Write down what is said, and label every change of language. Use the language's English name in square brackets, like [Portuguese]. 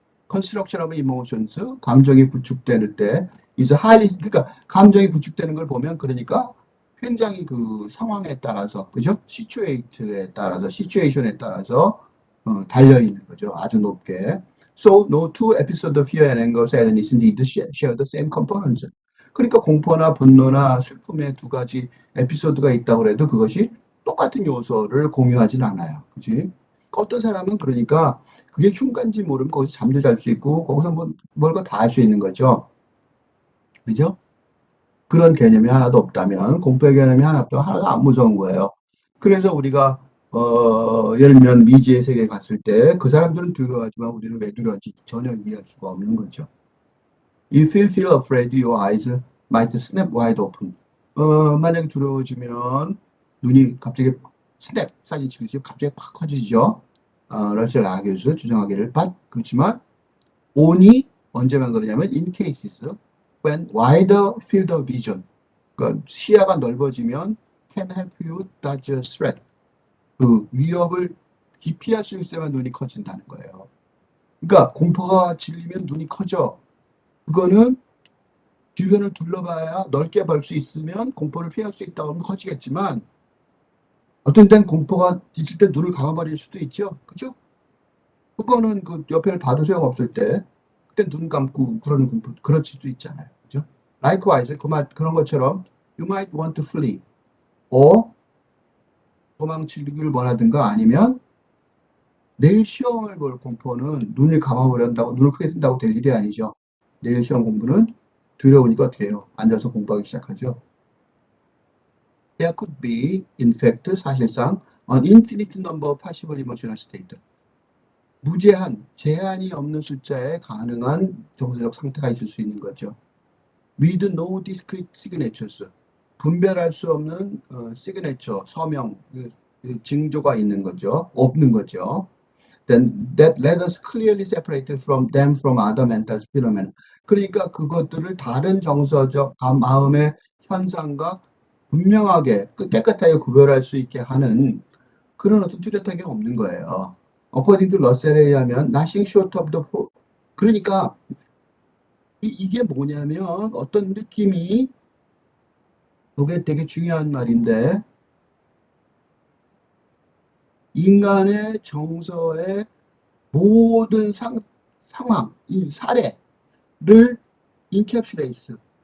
[English] construction of emotions, [Korean] 감정이 구축될 때 [English] is highly, [Korean] 그러니까 감정이 구축되는 걸 보면 그러니까 굉장히 그 상황에 따라서 그죠? 시츄에이트에 따라서 시츄에이션에 따라서 달려 있는 거죠. 아주 높게. [English] So no two episodes of fear and anger, sadness indeed share the same components. [Korean] 그러니까 공포나 분노나 슬픔의 두 가지 에피소드가 있다고 해도 그것이 똑같은 요소를 공유하진 않아요. 그지? 어떤 사람은 그러니까 그게 흉가인지 모르면 거기서 잠도 잘 수 있고 거기서 뭘까 다 할 수 있는 거죠. 그죠? 그런 개념이 하나도 없다면 공포의 개념이 하나도 안 무서운 거예요. 그래서 우리가 예를 들면 미지의 세계에 갔을 때 그 사람들은 두려워하지만 우리는 왜 두려워하지 전혀 이해할 수가 없는 거죠. [English] If you feel afraid, your eyes might snap wide open. [Korean] 만약에 두려워지면 눈이 갑자기 스냅 사진치듯이 갑자기 팍 커지죠. 러셀 아교수 주장하기를 그렇지만 [English] only [Korean] 언제만 그러냐면 [English] in cases when wider field of vision, [Korean] 그러니까 시야가 넓어지면 [English] can help you dodge a threat. [Korean] 그 위협을 기피할 수 있을 때만 눈이 커진다는 거예요. 그러니까 공포가 질리면 눈이 커져. 그거는 주변을 둘러봐야 넓게 볼 수 있으면 공포를 피할 수 있다고 하면 커지겠지만 어떤 때는 공포가 있을 때 눈을 감아버릴 수도 있죠. 그죠? 그거는 그 옆에를 봐도 소용없을 때 그때 눈 감고 그러는 공포 그럴 수도 있잖아요. 그죠? Likewise 그런 것처럼 [English] you might want to flee or [Korean] 도망치기를 원하든가 아니면 내일 시험을 볼 공포는 눈을 감아버린다고 눈을 크게 뜬다고 될 일이 아니죠. 내일 시험 공부는 두려우니까 어떻게 해요? 앉아서 공부하기 시작하죠. [English] There could be, in fact, [Korean] 사실상 [English] an infinite number of possible emotional states. [Korean] 무제한, 제한이 없는 숫자의 가능한 정서적 상태가 있을 수 있는 거죠. [English] With no discrete signatures. [Korean] 분별할 수 없는 signature, 서명, 징조가 있는 거죠. 없는 거죠. [English] Then that let us clearly separate from them from other mental phenomena. [Korean] 그러니까 그것들을 다른 정서적 마음의 현상과 분명하게 깨끗하게 구별할 수 있게 하는 그런 어떤 뚜렷하게 없는 거예요. [English] According to [Korean] 러셀에 의하면 [English] nothing short of the [Korean] 그러니까 이게 뭐냐면 어떤 느낌이 이게 되게 중요한 말인데 인간의 정서의 모든 상황, 이 사례, 인캡슐레이스.